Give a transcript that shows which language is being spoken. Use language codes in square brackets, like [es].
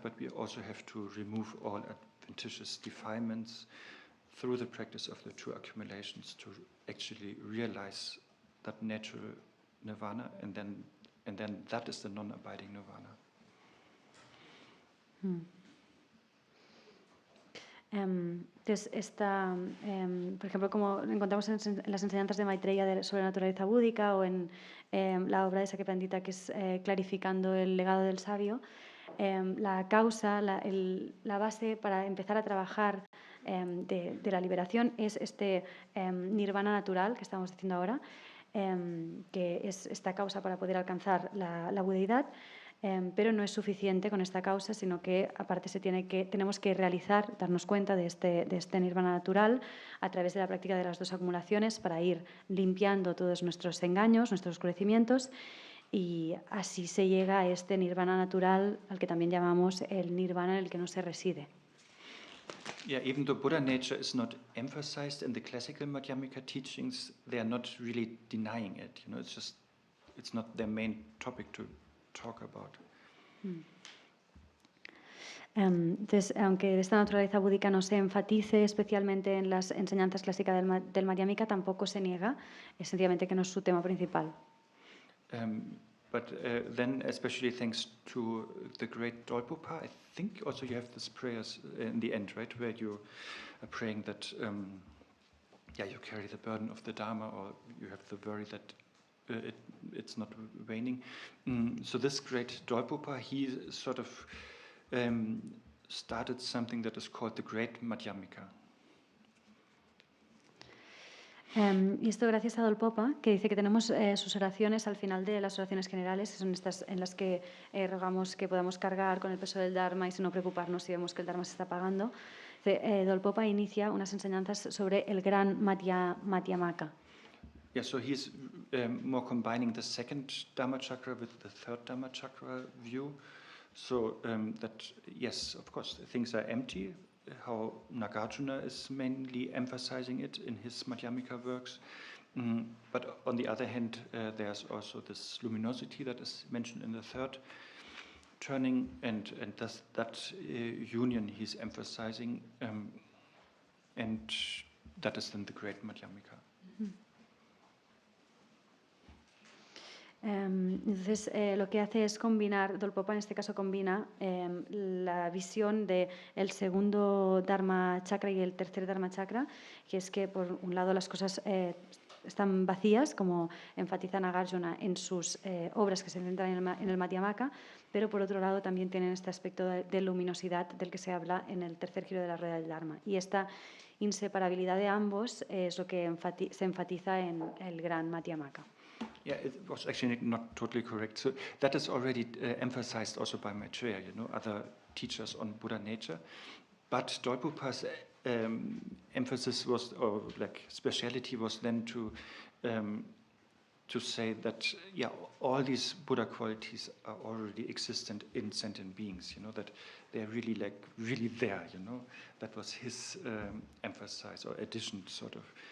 [en] But we also have to remove all adventitious defilements through the practice of the two accumulations to actually realize that natural nirvana, and then that is the non-abiding nirvana. [es] Entonces, por ejemplo, como encontramos en las enseñanzas de Maitreya sobre la naturaleza búdica, o en la obra de Sakyapadita, que es clarificando el legado del sabio, la causa, la base para empezar a trabajar de la liberación es este nirvana natural que estamos diciendo ahora, que es esta causa para poder alcanzar la budeidad. Pero no es suficiente con esta causa, sino que aparte tenemos que realizar, darnos cuenta de este nirvana natural a través de la práctica de las dos acumulaciones para ir limpiando todos nuestros engaños, nuestros oscurecimientos, y así se llega a este nirvana natural al que también llamamos el nirvana en el que no se reside. [en] Yeah, even though Buddha nature is not emphasized in the classical Madhyamika teachings, they are not really denying it. You know, it's not their main topic to talk about. [es] Entonces, aunque esta naturaleza búdica no se enfatice especialmente en las enseñanzas clásicas del Madhyamika, tampoco se niega, es sencillamente que no es su tema principal. [en] But then, especially thanks to the great Dolpopa, I think also you have these prayers in the end, right, where you are praying that, you carry the burden of the Dharma, or you have the worry that it's not waning. So this great Dolpopa, he sort of started something that is called the Great Madhyamika. [es] Y esto gracias a Dolpopa, que dice que tenemos sus oraciones al final de las oraciones generales, que son estas en las que rogamos que podamos cargar con el peso del Dharma y no preocuparnos si vemos que el Dharma se está apagando. Dolpopa inicia unas enseñanzas sobre el gran Madhyamaka. [en] Yeah, so he's more combining the second Dhamma chakra with the third Dhamma chakra view. So that, yes, of course, things are empty, how Nagarjuna is mainly emphasizing it in his Madhyamika works. But on the other hand, there's also this luminosity that is mentioned in the third turning, and that union he's emphasizing, and that is then the great Madhyamika. [es] Entonces, lo que hace es combinar, Dolpopa en este caso combina la visión del segundo Dharma chakra y el tercer Dharma chakra, que es que por un lado las cosas están vacías, como enfatiza Nagarjuna en sus obras que se centran en el Madhyamaka, pero por otro lado también tienen este aspecto de luminosidad del que se habla en el tercer giro de la rueda del Dharma. Y esta inseparabilidad de ambos es lo que se enfatiza en el gran Madhyamaka. [en] Yeah, it was actually not totally correct. So that is already emphasized also by Maitreya, other teachers on Buddha nature. But Dolpopa's emphasis was, or like speciality was then to say that, yeah, all these Buddha qualities are already existent in sentient beings, that they're really there, That was his emphasis or addition, sort of.